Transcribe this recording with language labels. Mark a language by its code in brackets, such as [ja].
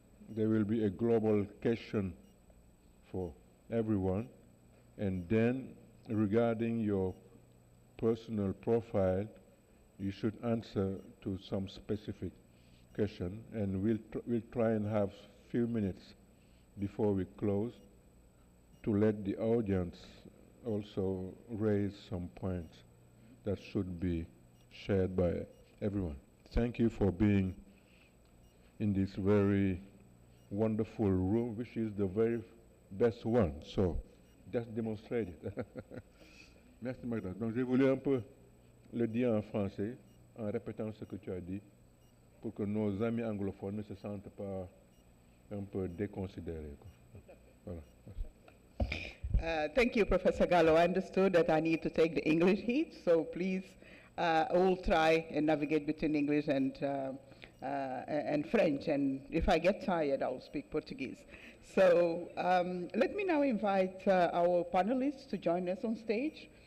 [en] There will be a global question for everyone, and then regarding your personal profile, you should answer to some specific question, and we'll try and have few minutes before we close to let the audience also raise some points that should be shared by everyone. Thank you for being in this very wonderful room, which is the very best one. So, just demonstrate it. Merci, Magda. [fr] Donc, j'ai voulu un peu le dire en français, en répétant ce que tu as dit, pour que nos amis anglophones ne se sentent pas un peu déconsidérés. Voilà. [en] Thank you, Professor Gallo. I understood that I need to take the English heat, so please, we'll try and navigate between English and French, and if I get tired, I'll speak Portuguese. So let me now invite our panelists to join us on stage.